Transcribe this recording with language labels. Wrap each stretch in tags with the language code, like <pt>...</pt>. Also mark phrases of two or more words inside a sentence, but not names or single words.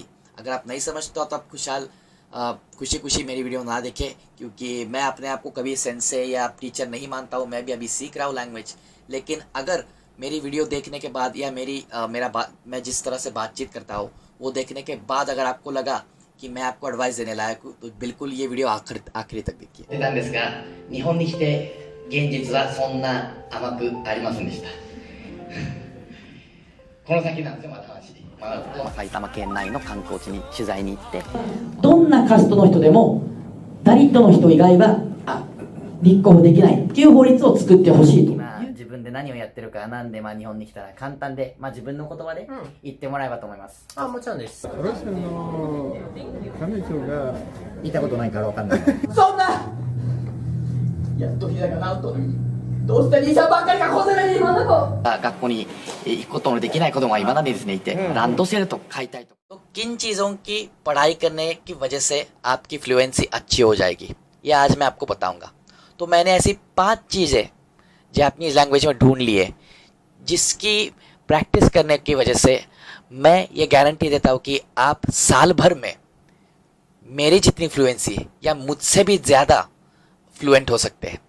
<hi>अगर आप नहीं समझते हो तो आप खुशी खुशी मेरी वीडियो ना देखें, क्योंकि मैं अपने आप को कभी सेंसे या टीचर नहीं मानता हूँ। मैं भी अभी सीख रहा हूँ लैंग्वेज। लेकिन अगर मेरी वीडियो देखने के बाद या मैं जिस तरह से बातचीत करता हूँ वो देखने के बाद अगर आपको लगा कि मैं आपको एडवाइस देने लायक हूँ, तो बिल्कुल ये वीडियो आखिरी तक देखिए।</hi> <ja>たんですが、日本に来て現実はそんな甘くありませんでした。この先なんですよ、まだ話。埼玉県内の観光地に取材に行って、どんなカストの人でもダリットの人以外は立候補できないっていう法律を作ってほしいと。今自分で何をやってるかなんで、日本に来たら簡単で、自分の言葉で言ってもらえばと思います。もちろんです。ロシアの彼女が見たことないからわかんない。そんなやっと膝が治っとる。どうして兄さんばっかりがこんなに今の子。学校に行くことのできない子供が今までですねいて、ランドセルとか買いたいと。</ja> <hi>तो किन चीज़ों की पढ़ाई करने की वजह से आपकी फ्लुएंसी अच्छी हो जाएगी, ये आज मैं आपको बताऊंगा। तो मैंने ऐसी 5 चीज़ें जापानीज़ लैंग्वेज में ढूंढ ली है जिसकी प्रैक्टिस करने की वजह से मैं ये गारंटी देता हूँ कि आप साल भर में मेरी जितनी फ्लुएंसी या मुझसे भी ज़्यादा फ्लुएंट हो सकते हैं।</hi>